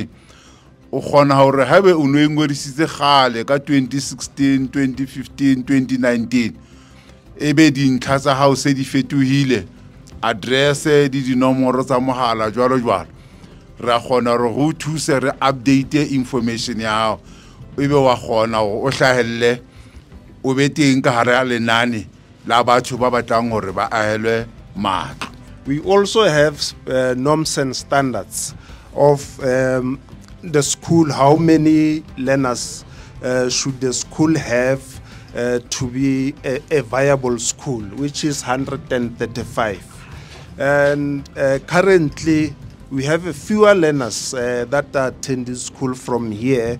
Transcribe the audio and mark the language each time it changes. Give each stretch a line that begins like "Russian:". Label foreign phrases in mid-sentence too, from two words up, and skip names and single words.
Southern Sotho: O kgona hore haebe o no ingodisitse khale ka 2016, 2015, 2019 ebe dintlha tsa hao se di fetohile, address di dinomoro tsa mohala jwalo ra kgona hore go thuse re
English: update information
Southern Sotho: ya hao ebe wa kgona hore o hlahelle o be teng ka hare ya lenane la batho ba batlang hore ba ahelwe matlo.
English: We also have norms and standards of the school, how many learners should the school have to be a viable school, which is 135. And currently, we have a fewer learners that are attending school from here.